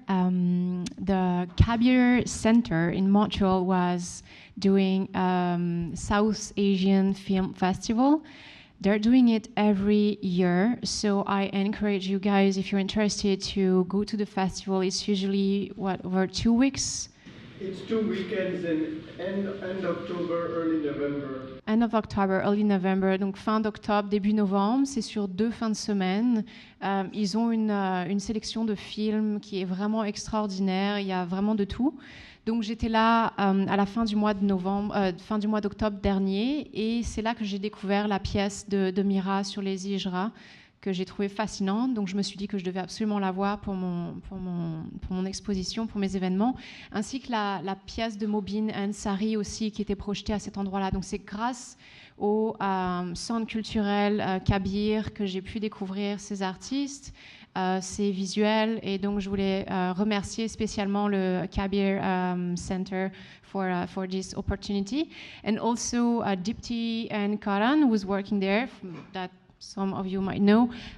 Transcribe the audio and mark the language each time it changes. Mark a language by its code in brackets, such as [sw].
[en] The Kabir Center in Montreal was doing South Asian Film Festival. They're doing it every year, so I encourage you guys, if you're interested, to go to the festival. It's usually, over 2 weeks? It's 2 weekends in end October, early November. End of October, early November, [fr] donc fin d'octobre, début novembre, c'est sur 2 fins de semaine. Ils ont une sélection de films qui est vraiment extraordinaire, il y a vraiment de tout. Donc j'étais là à la fin du mois d'octobre dernier, et c'est là que j'ai découvert la pièce de Meera sur les hijras, que j'ai trouvé fascinante. Donc je me suis dit que je devais absolument la voir pour mon exposition, pour mes événements, ainsi que la pièce de Mobin Ansari aussi, qui était projetée à cet endroit-là. Donc c'est grâce au centre culturel Kabir que j'ai pu découvrir ces artistes, ces visuels, et donc je voulais remercier spécialement le Kabir Center [en] for this opportunity, and also Dipti and Karan, who was working there, that some of you might know,